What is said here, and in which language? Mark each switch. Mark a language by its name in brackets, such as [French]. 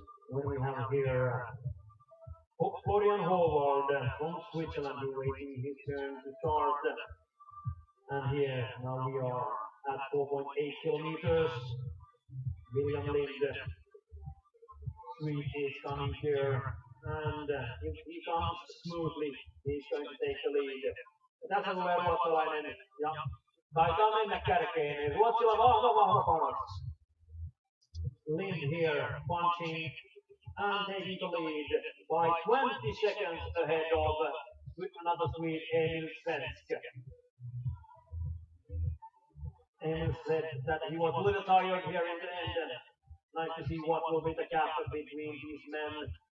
[English] When we have here Florian Howard from Switzerland waiting his turn to start. And here now we are at 4.8 kilometers. William Lind, Swede, is coming here, and if he comes smoothly, he's going to take the lead. [Finnish] Tässä tulee ruotsalainen ja taitaa mennä kärkeen. Ruotsilla vahva panos. [English] Lind here punching and taking the lead by 20 seconds ahead of another Swede, Emil Svensk. Emil said that he was a little tired here in the end. Nice to see what will be the gap between these men.